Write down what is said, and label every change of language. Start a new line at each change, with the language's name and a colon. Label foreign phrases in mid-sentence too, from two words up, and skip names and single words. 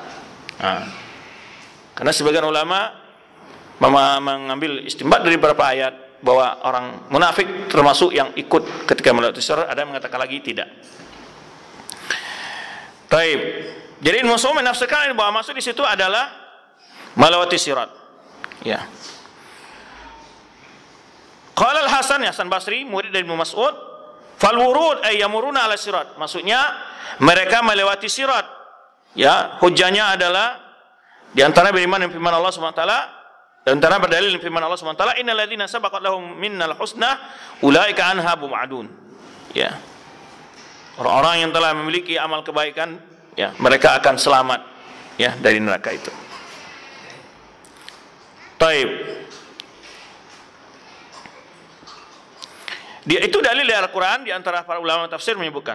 Indonesian: Karena sebagian ulama mengambil istinbat dari beberapa ayat bahwa orang munafik termasuk yang ikut ketika melewati sirat, ada yang mengatakan lagi tidak. Taib. Jadi Muslim menafsirkan bahwa maksud di situ adalah melewati sirat.
Arabic: Ya. Qala Al-Hasan, Hasan Basri,
Indonesian: murid dari
Arabic: Ibnu Mas'ud, فالورود أي يمرون على الصراط.
Indonesian: Maksudnya mereka melewati sirat. Ya, hujjahnya adalah di antara beriman dengan firman
Arabic: الله سبحانه وتعالى,
Indonesian: di antara berdalil firman
Arabic: الله سبحانه وتعالى, إن الذين سبقت لهم منا الحسنى أولئك عنها مبعدون. Ya.
Indonesian: Orang-orang yang telah memiliki amal kebaikan, ya, mereka akan selamat, ya, dari neraka itu. Taib. Itu dalil dari Al-Quran, di antara para ulama tafsir menyebutkan.